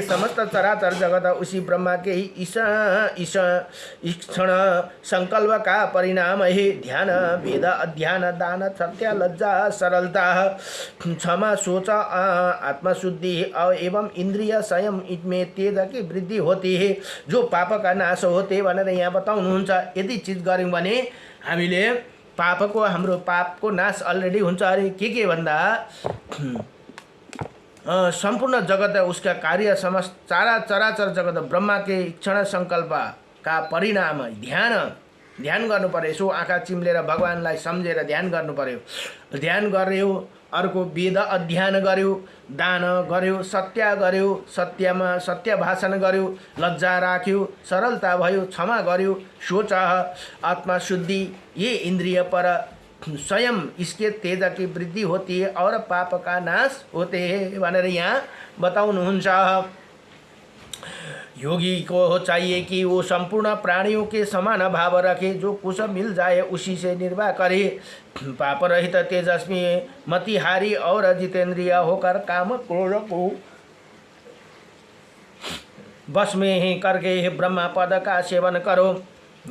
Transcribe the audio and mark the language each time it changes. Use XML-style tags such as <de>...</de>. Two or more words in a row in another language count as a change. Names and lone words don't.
<hi>समस्त चराचर जगत उसी ब्रह्मा के ही ईक्षण संकल्प का परिणाम है। ध्यान वेद अध्ययन दान सत्य लज्जा सरलता क्षमा सोच आत्मशुद्धि एवं इंद्रिय संयम इनमें तेज की वृद्धि होती है जो पाप का नाश होते</hi> <ne>भनेर यहाँ बताउनुहुन्छ। यदि चिज गऱ्यौँ भने हामीले हाम्रो पापको नाश अलरेडी हुन्छ। अरे के भन्दा</ne> <hi>संपूर्ण जगत उसका कार्य समस्त चराचर जगत ब्रह्मा के इच्छा संकल्प का परिणाम</hi> <ne>ध्यान गर्नु पर्यो। यसो आँखा चिम्लेर भगवानलाई सम्झेर ध्यान गर्नु पर्यो। ध्यान गर्यो, अर्को वेद अध्ययन गर्यो, दान गर्यो, सत्य गर्यो, सत्य भाषण गर्यो, लज्जा राख्यो, सरलता भयो, क्षमा गर्यो,</ne> <hi>सोच आत्मशुद्धि, ये इंद्रिय पर स्वयं इसके तेज की वृद्धि होती है और पाप का नाश होते हैं</hi> <ne>भनेर यहाँ बताउनुहुन्छ।</ne> <hi>योगी को चाहिए कि वो संपूर्ण प्राणियों के समान भाव रखे, जो कुछ मिल जाए उसी से निर्वाह करे। पाप रहित तेजस्वी मतिहारी और जितेंद्रिय होकर काम क्रोध को बस में ही करके ब्रह्मा पद का सेवन करो।</hi>